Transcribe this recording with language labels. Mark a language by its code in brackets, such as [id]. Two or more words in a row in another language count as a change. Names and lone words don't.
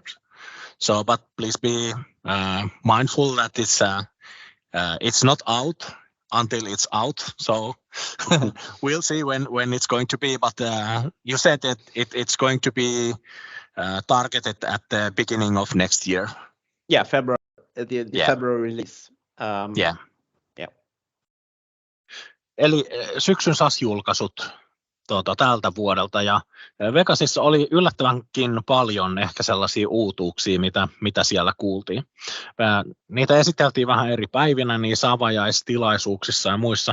[en] So, but please be mindful that it's not out until it's out. So we'll see when it's going to be. But you said that it's going to be targeted at the beginning of next year. Yeah, February, the February release. Yeah. [fi] Eli syksyn SAS-julkaisut tältä vuodelta, ja Vegasissa oli yllättävänkin paljon ehkä sellaisia uutuuksia, mitä siellä kuultiin. Niitä esiteltiin vähän eri päivinä, niin avajaistilaisuuksissa ja muissa.